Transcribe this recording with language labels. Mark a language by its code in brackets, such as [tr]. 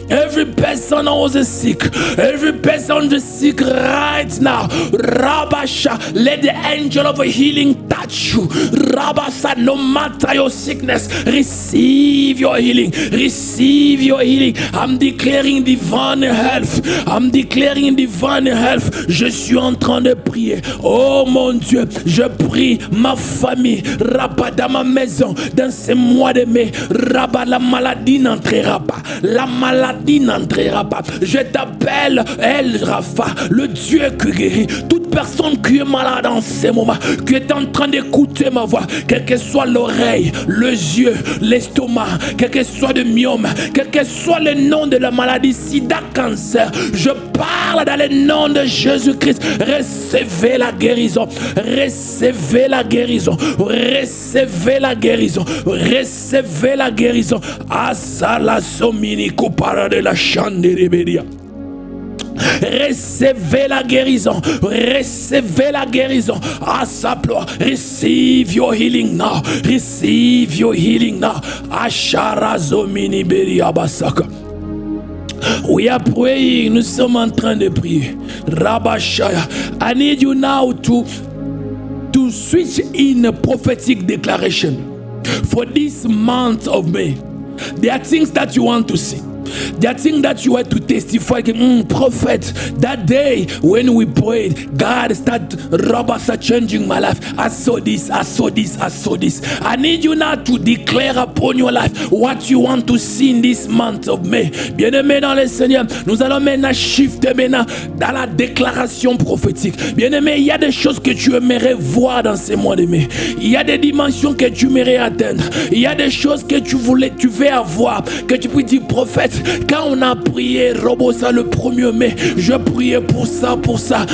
[en] Every person who is sick, every person who is sick right now. Rabasha, let the angel of healing touch you. Rabasa, no matter your sickness, receive your healing. Receive your healing. I'm declaring divine health. I'm declaring divine health. [fr] Je suis en train de prier. Oh mon Dieu, je prie ma famille. Rabba, dans ma maison, dans ces mois de mai. Rabba, la maladie n'entrera pas. La maladie n'entrera pas. Je t'appelle El Rafa, le Dieu qui guérit. Toute personne qui est malade en ces moments, qui est en train d'écouter ma voix, quelle que soit l'oreille, le yeux, l'estomac, quel que soit le myome, quel que soit le nom de la maladie, sida, cancer, je parle dans le nom de Jésus-Christ. Recevez la guérison, recevez la guérison, recevez la guérison, recevez la guérison. Asala somini kupara de la chandeliberia. Recevez la guérison. Recevez la guérison. Asaplo. [en] Receive your healing now. Receive your healing now. Asharazo mini beria basaka. We are praying. [fr] Nous sommes en train de prier. Rabashaya. [en] I need you now to switch in a prophetic declaration for this month of May. There are things that you want to see. There are things that you had to testify. Prophet, that day when we prayed, God started changing my life. I saw this, I saw this, I saw this. I need you now to declare upon your life what you want to see in this month of May. [fr] Bien-aimé dans le Seigneur, nous allons maintenant shifter maintenant dans la déclaration prophétique. Bien-aimé, il y a des choses que tu aimerais voir dans ces mois de mai. Il y a des dimensions que tu aimerais atteindre. Il y a des choses que tu veux avoir, que tu peux dire, prophète, quand on a prié Robosa le 1er mai, je priais pour ça, pour ça.